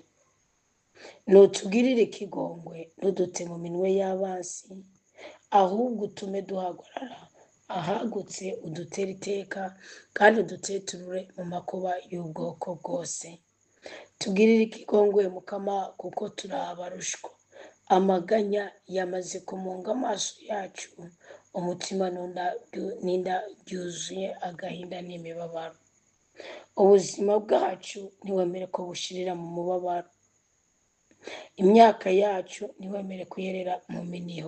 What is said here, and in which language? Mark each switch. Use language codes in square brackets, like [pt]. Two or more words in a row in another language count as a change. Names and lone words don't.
[rn] Nutugirire ikigongwe ntudute mu minwe y'abasi, ahubwo utume duhagarara ahagutse, udutere iteka kandi uduteturure mu makuba y'ubwoko bwose. Tugirire ikigongwe Mukama kuko turabarushwa. Amaganya yamaze kumunga amaso yacu, umutima n'inda byuzuye agahinda n'imibabaro. Ubuzima bwacu ntiwemere ko bushirira mu mubabaro. Imyaka yacu ntiwemere kuyerera mu miniho.